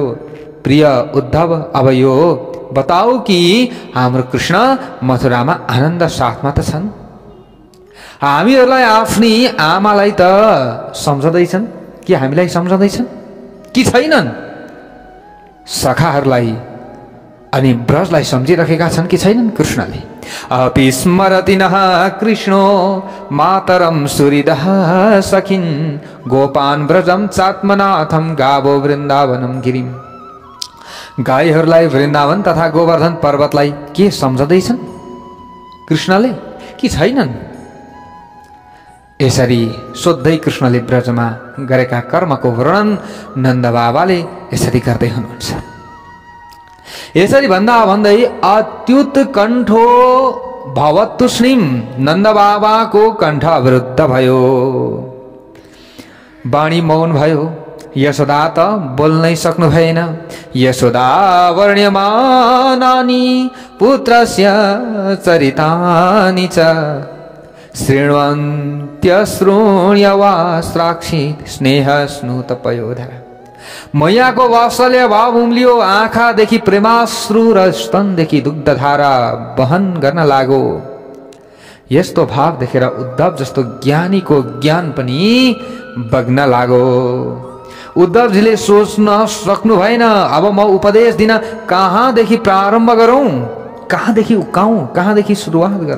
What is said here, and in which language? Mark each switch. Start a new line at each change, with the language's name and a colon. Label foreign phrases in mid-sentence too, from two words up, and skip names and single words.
Nepali: प्रिय उद्धव, अब यो बताऊ कि हाम्रो कृष्ण मथुरामा आनन्द साथमा त छन्? हामीहरूलाई आफ्नी आमालाई त सम्झँदैछन् कि हामीलाई सम्झँदैछन् कि छैनन्? सखाहरूलाई अनि ब्रजलाई सम्झिरहेका छन् कि छैनन् कृष्णले?
Sanskrit: अपि स्मरति नः कृष्णो मातरम सुहृदः सखिन् गोपान ब्रजम चात्मनाथम गावो वृन्दावनम गिरिम।
Nepali: गाईहरूलाई वृन्दावन तथा गोवर्धन पर्वतलाई के सम्झँदैछन् कृष्णले कि छैनन्? यसरी सोध्दै कृष्णले ब्रजमा गरेका कर्मको वर्णन नन्द बाबाले यसरी गर्दै हुनुहुन्छ। यसरी भन्दा भन्दै
Sanskrit: अत्युत कण्ठो भवतुष्णिम,
Nepali: नन्द बाबाको कण्ठ अवरुद्ध भयो। वाणी मौन भयो। यशोदा त बोल्नै सक्नु भएन।
Sanskrit: यशोदा वर्ण्यमानानि पुत्रस्य चरितानि च शृण्वन्त्य श्रोण्य वा साक्षित स्नेह स्नुत पयोधर।
Nepali: मैयाको वात्सल्य भाव उम्लियो। आँखादेखि प्रेमाश्रु र स्तनदेखि दुग्धधारा वहन गर्न लाग्यो। यस्तो भाव देखेर उद्धव जस्तो ज्ञानीको ज्ञान पनि बग्न लाग्यो। उद्धवजीले सोच्न सक्नु भएन, अब म उपदेश दिन कहाँदेखि प्रारम्भ गरौँ, कहाँदेखि उकाउँ, कहाँदेखि सुरुवात गरौँ?